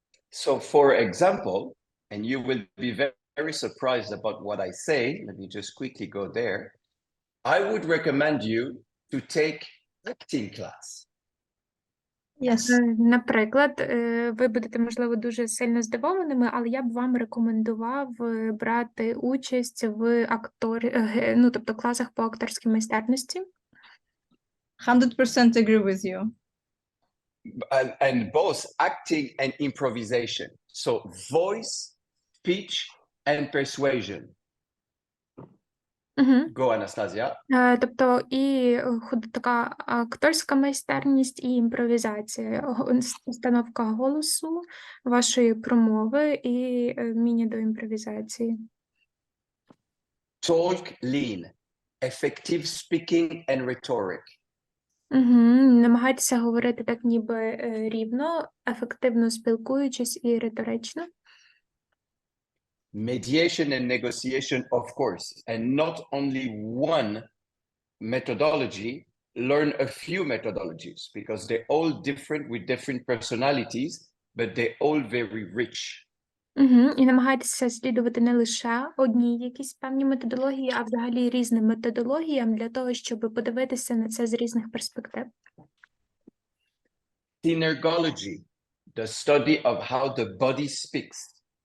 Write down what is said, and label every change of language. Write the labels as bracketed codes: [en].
[en] So, for example, and you will be very, very surprised about what I say, let me just quickly go there. I would recommend you to take acting class. Yes. [uk] Наприклад, ви будете, можливо, дуже сильно здивованими, але я б вам рекомендував брати участь в тобто класах по акторській майстерності. [en] 100% agree with you. And both acting and improvisation. So voice, speech, and persuasion. Go, Anastasia. [uk] Тобто і така акторська майстерність і імпровізація, установка голосу, вашої промови і вміння до імпровізації. [en] Talk lean, effective speaking and rhetoric. [uk] Намагайтеся говорити так ніби рівно, ефективно спілкуючись і риторично. [en] Mediation and negotiation, of course, and not only one methodology, learn a few methodologies because they're all different with different personalities, but they're all very rich. [uk] І намагайтеся слідувати не лише одній якісь певні методології, а взагалі різним методологіям для того, щоб подивитися на це з різних перспектив. [en] Synergology, the study of how the body speaks.